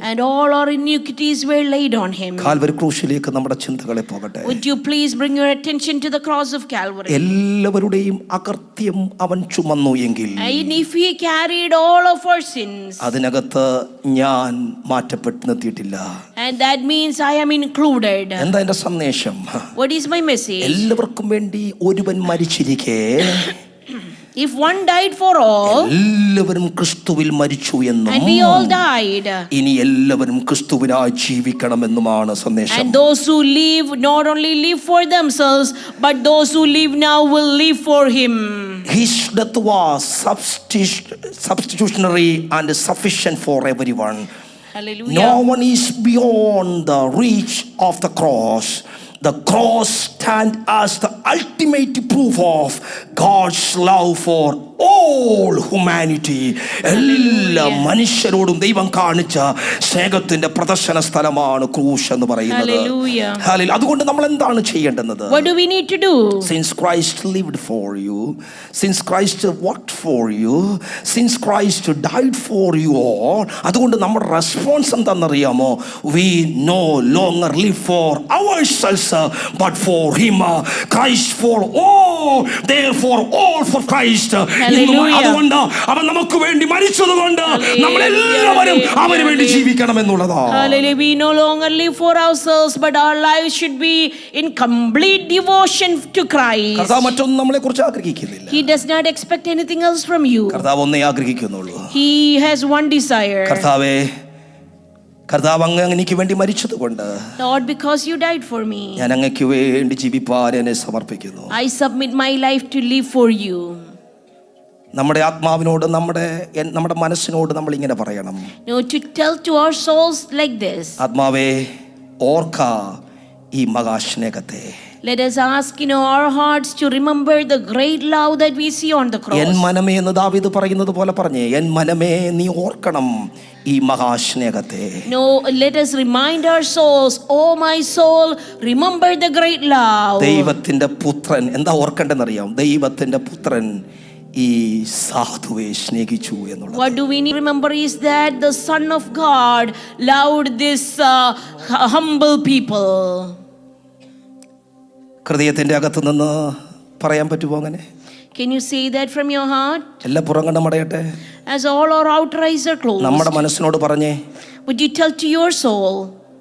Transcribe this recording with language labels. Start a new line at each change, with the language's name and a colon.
English: And all our iniquities were laid on him.
Malayalam: Calvary ക്രൂശിലേക്ക് നമ്മുടെ ചിന്തകളെ പോകട്ടെ.
English: Would you please bring your attention to the cross of Calvary?
Malayalam: എല്ലാവരുടെയും അകൃത്യം അവൻ ചുമന്നു എങ്കിൽ,
English: And if he carried all of our sins,
Malayalam: അതിനകത്ത് ഞാൻ മാറ്റപ്പെട്ട് നിർത്തിയിട്ടില്ല.
English: and that means I am included.
Malayalam: എന്താ എന്റെ സന്ദേശം?
English: What is my message?
Malayalam: എല്ലാവർക്കും വേണ്ടി ഒരുവൻ മരിച്ചിരിക്കെ
English: If one died for all,
Malayalam: എല്ലാവരും ക്രിസ്തുവിൽ മരിച്ചു എന്നും
English: and we all died,
Malayalam: ഇനി എല്ലാവരും ക്രിസ്തുവിനായി ജീവിക്കണമെന്നുമാണ് സന്ദേശം.
English: and those who live not only live for themselves, but those who live now will live for him. His death was substitutionary and sufficient for everyone. Hallelujah. No one is beyond the reach of the cross. The cross stands as the ultimate proof of God's love for all humanity.
Malayalam: എല്ലാ മനുഷ്യരോടും ദൈവം കാണിച്ച സ്നേഹത്തിന്റെ പ്രദർശന സ്ഥലമാണ് ക്രൂശ് എന്ന് പറയുന്നത്.
English: Hallelujah.
Malayalam: അതുകൊണ്ട് നമ്മൾ എന്താണ് ചെയ്യേണ്ടത്?
English: What do we need to do? Since Christ lived for you, since Christ worked for you, since Christ died for you all,
Malayalam: അതുകൊണ്ട് നമ്മുടെ റെസ്പോൺസ് എന്താണെന്നറിയാമോ?
English: We no longer live for ourselves but for him. Christ for all, therefore all for Christ.
Malayalam: അതുകൊണ്ട് അവൻ നമുക്ക് വേണ്ടി മരിച്ചതുകൊണ്ട് നമ്മളെല്ലാവരും അവന് വേണ്ടി ജീവിക്കണം എന്നുള്ളതാണ്.
English: Hallelujah. We no longer live for ourselves, but our lives should be in complete devotion to Christ.
Malayalam: കർത്താവ് മറ്റൊന്നും നമ്മളെ കുറിച്ച് ആഗ്രഹിക്കുന്നില്ല.
English: He does not expect anything else from you.
Malayalam: കർത്താവ് ഒന്നേ ആഗ്രഹിക്കുന്നുള്ളൂ.
English: He has one desire.
Malayalam: കർത്താവ് അങ്ങ് എനിക്ക് വേണ്ടി മരിച്ചതുകൊണ്ട്
English: Lord, because you died for me,
Malayalam: ഞാൻ അങ്ങയ്ക്ക് വേണ്ടി ജീവിപ്പാൻ എന്നെ സമർപ്പിക്കുന്നു.
English: I submit my life to live for you.
Malayalam: നമ്മുടെ ആത്മാവിനോട് നമ്മുടെ മനസ്സിനോട് നമ്മൾ ഇങ്ങനെ പറയണം.
English: No, to tell to our souls like this.
Malayalam: ആത്മാവേ ഓർക്ക ഈ മഹാസ്നേഹത്തെ.
English: Let us ask in our hearts to remember the great love that we see on the cross.
Malayalam: N മനമേ എന്ന് ദാവീദ് പറയുന്നത് പോലെ പറഞ്ഞേ, എൻ മനമേ നീ ഓർക്കണം ഈ മഹാസ്നേഹത്തെ.
English: No, let us remind our souls, oh my soul, remember the great love.
Malayalam: ദൈവത്തിന്റെ പുത്രൻ എന്താ ഓർക്കേണ്ടതെന്നറിയാം? ദൈവത്തിന്റെ പുത്രൻ ഈ സാധുവെ സ്നേഹിച്ചു എന്നുള്ളത്.
English: What do we need to remember is that the Son of God loved this humble people.
Malayalam: ഹൃദയത്തിന്റെ അകത്ത് നിന്ന് പറയാൻ പറ്റുമോ അങ്ങനെ?
English: Can you say that from your heart?
Malayalam: എല്ലാ പുറം മടയട്ടെ.
English: As all our outer eyes are closed,
Malayalam: നമ്മുടെ മനസ്സിനോട് പറഞ്ഞേ,
English: would you tell to your soul,